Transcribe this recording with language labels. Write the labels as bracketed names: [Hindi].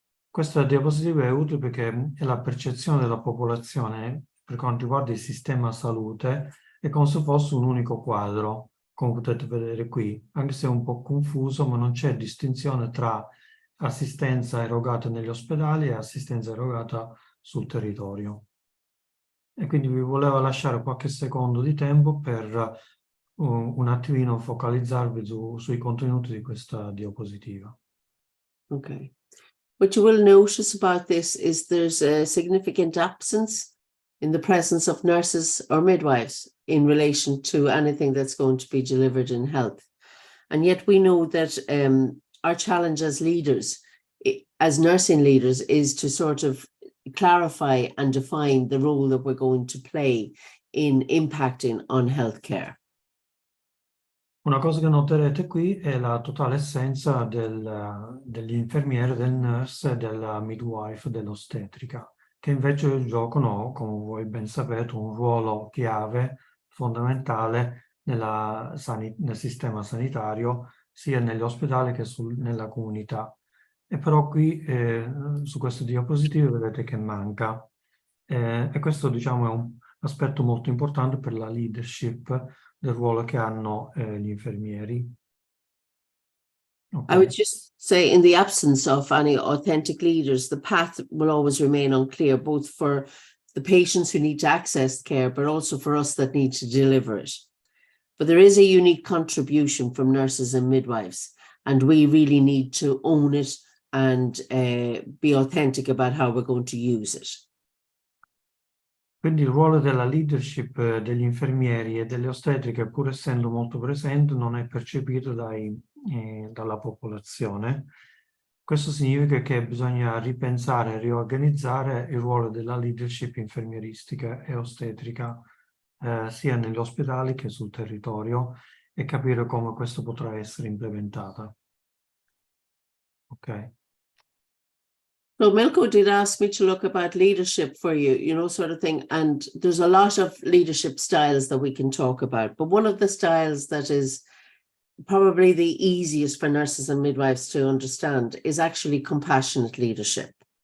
[Italian] Questa diapositiva è utile perché è la percezione della popolazione per quanto riguarda il sistema salute, è come se fosse un unico quadro, come potete vedere qui, anche se è un po' confuso, ma non c'è distinzione tra assistenza erogata negli ospedali e assistenza erogata sul territorio. E quindi vi volevo lasciare qualche secondo di tempo per un attimino focalizzarvi sui contenuti di questa diapositiva. Okay. [English] What you will notice about this is there's a significant absence in the presence of nurses or midwives in relation to anything that's going to be delivered in health. And yet we know that our challenge as leaders, as nursing leaders, is to sort of clarify and define the role that we're going to play in impacting on healthcare. [Italian] Una cosa che noterete qui è la totale assenza degli infermieri, del nurse, della midwife, dell'ostetrica, che invece giocano, come voi ben sapete, un ruolo chiave, fondamentale nel sistema sanitario, sia negli ospedali che nella comunità. E però qui su queste diapositive vedete che manca. E questo, diciamo, è un aspetto molto importante per la leadership del ruolo che hanno gli infermieri. I would just say, in the absence of any authentic leaders, the path will always remain unclear, both for the patients who need to access care, but also for us that need to deliver it. But there is a unique contribution from nurses and midwives, and we really need to own it and be authentic about how we're going to use it. Quindi il ruolo della leadership degli infermieri e delle ostetriche, pur essendo molto presente, non è percepito dalla popolazione. Questo significa che bisogna ripensare e riorganizzare il ruolo della leadership infermieristica e ostetrica, sia negli ospedali che sul territorio, e capire come questo potrà essere implementata. Ok. [English] So Milko did ask me to look about leadership for you, sort of thing. And there's a lot of leadership styles that we can talk about. But one of the styles that is probably the easiest for nurses and midwives to understand is actually compassionate leadership.